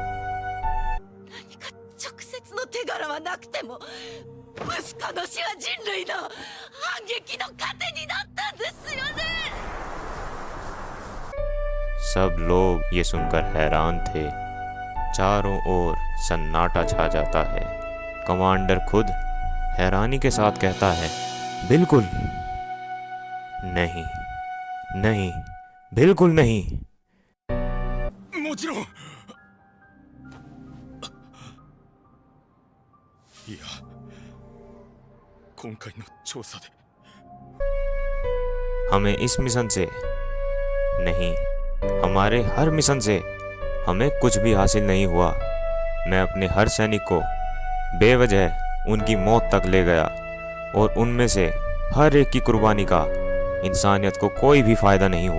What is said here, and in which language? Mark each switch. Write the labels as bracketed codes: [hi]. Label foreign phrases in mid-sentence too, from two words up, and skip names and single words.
[hi] सब लोग ये सुनकर हैरान थे। चारों ओर सन्नाटा छा जाता है। कमांडर खुद हैरानी के साथ कहता है, बिल्कुल नहीं, नहीं, बिल्कुल नहीं। [ja] もちろん。いや、今回の調査で [hi] हमें इस मिशन से नहीं, हमारे हर मिशन से हमें कुछ भी हासिल नहीं हुआ। मैं अपने हर सैनिक को बेवजह उनकी मौत तक ले गया और उनमें से हर एक की कुर्बानी का इंसानियत को कोई भी फायदा नहीं हुआ।